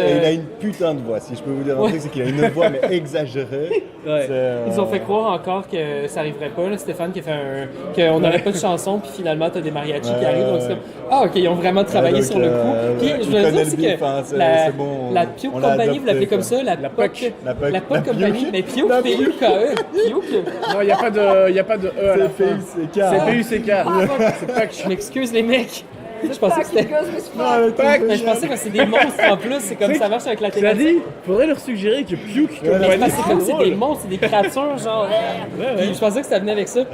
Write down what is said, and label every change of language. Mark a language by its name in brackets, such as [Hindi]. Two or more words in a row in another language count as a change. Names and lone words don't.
[French] il a une putain de voix, si je peux vous dire un Ouais. truc, c'est qu'il a une voix mais exagérée. Ouais. C'est, Ils ont fait croire encore que ça arriverait pas. Là. Stéphane qui a fait qu'on n'aurait pas de chanson, puis finalement t'as des mariachis qui Ouais, arrivent. Donc c'est ouais. comme, ah ok, ils ont vraiment travaillé donc, sur le coup. Puis tu je voulais connais dire le aussi bif, que hein, c'est bon, la Puke on l'a Company, vous adopté, l'appelez comme quoi. ça, la PUC. PUC La PUC. la PUC La Company, Puke. mais Puke, La P-U-K-E, Puke. Non, il n'y a pas de E à la C'est fin. PUCK. C'est PUCK. C'est pas que Je m'excuse les mecs. Je pensais que c'était. Mais je pensais que c'est des monstres en plus, c'est comme ça marche avec la Cela thématique. dit, faudrait leur suggérer que Puke Ouais, Mais Company, parce que c'est comme c'est des drôle. monstres, c'est des créatures, genre. Puis je pensais que ça venait avec ça.